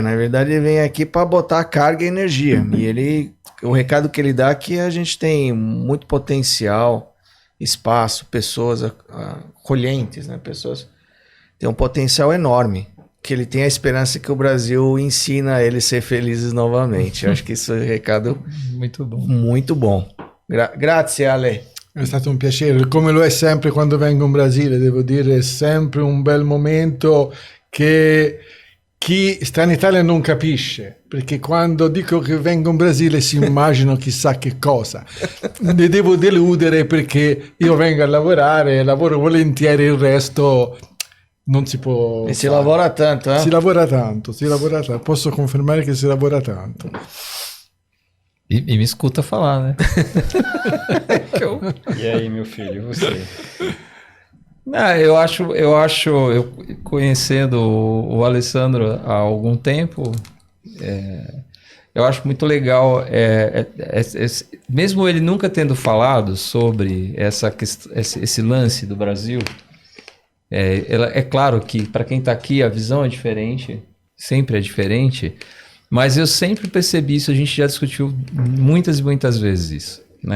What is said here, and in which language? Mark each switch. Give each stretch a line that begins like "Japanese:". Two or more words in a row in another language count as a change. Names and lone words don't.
Portuguese: Na verdade, ele vem aqui para botar carga e energia. E o recado que ele dá é que a gente tem muito potencial, espaço, pessoas acolhentes, né? Pessoas têm um potencial enorme. Que ele tem a esperança que o Brasil ensina a eles a ser felizes novamente. Eu acho que isso é um recado Muito bom. muito bom.
Italian: Grazie, Ale. È stato un piacere, come lo è sempre quando vengo in Brasile, devo dire, è sempre un bel momento che chi sta in Italia non capisce, perché quando dico che vengo in Brasile si immagino chissà che cosa. Ne devo deludere perché io vengo a lavorare, lavoro volentieri, il resto non si può E si fare. lavora tanto, eh? Si lavora tanto, posso confermare che si lavora tanto.
Portuguese: E me escuta falar, né? E aí, meu filho, você? Eu conhecendo o Alessandro há algum tempo, eu acho muito legal, mesmo ele nunca tendo falado sobre esse lance do Brasil, é claro que para quem está aqui a visão é diferente, sempre é diferente, mas eu sempre percebi isso, a gente já discutiu muitas e muitas vezes isso, né?